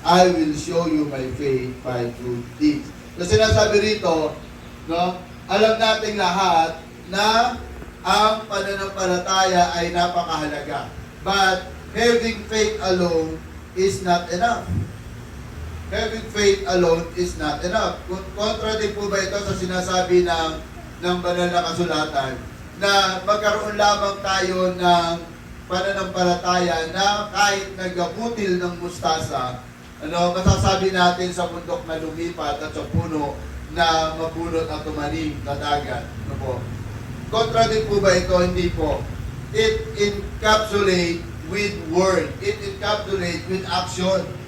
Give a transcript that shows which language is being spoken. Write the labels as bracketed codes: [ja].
[en] I will show you my faith by good deeds. [tl] So sinasabi rito, no, alam nating lahat na ang pananampalataya ay napakahalaga. [en] But having faith alone is not enough. Having faith alone is not enough. [tl] Contradict po ba ito sa sinasabi ng banal na kasulatan na magkaroon lamang tayo ng pananampalataya na kahit nagabutil ng mustasa, masasabi natin sa bundok na lumipat at sa puno na mabunot at tumanim na dagat. Ano po? Contradict po ba ito? Hindi po. [en] It encapsulate with word. It encapsulate with action.